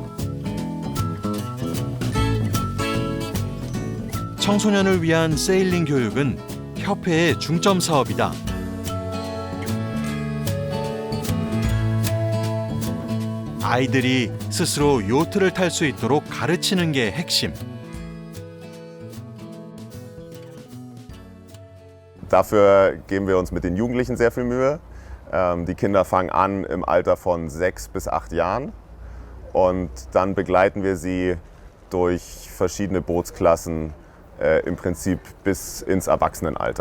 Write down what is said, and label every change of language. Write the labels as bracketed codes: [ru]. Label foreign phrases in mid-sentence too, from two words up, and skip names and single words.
[ko] 청소년을 위한 세일링 교육은 협회의 중점 사업이다. 아이들이 스스로 요트를 탈 수 있도록 가르치는 게 핵심. [de] Dafür geben wir uns mit den Jugendlichen sehr viel Mühe. Die Kinder fangen an im Alter von 6 bis 8 Jahren und dann begleiten wir sie durch verschiedene Bootsklassen im Prinzip bis ins Erwachsenenalter.